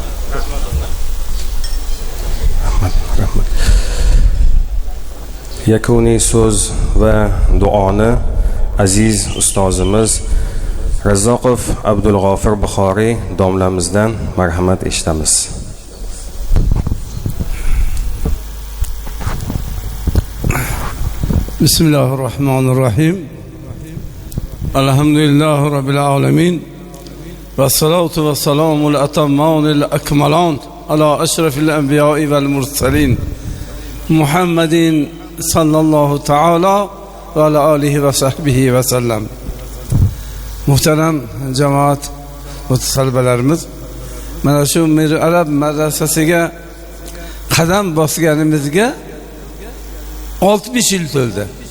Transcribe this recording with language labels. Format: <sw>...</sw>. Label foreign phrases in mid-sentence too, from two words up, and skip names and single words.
<uz>Yakuniy so'z va duoni aziz ustozimiz Razzoqov Abdulg'ofir Buxoriy domlamizdan marhamat eshitamiz.</uz> <ar>بسم الله الرحمن الرحيم. الحمد لله رب العالمين. والصلاة والسلام الأتمان الأكملان على أشرف الأنبياء والمرسلين. محمد صلى الله تعالى وعلى آله وصحبه وسلم.</ar> <uz>Muhtaram jamoat talabalarimiz, mana shu Mir Arab madrasasiga qadam bosganimizga 60 yil to'ldi.</uz>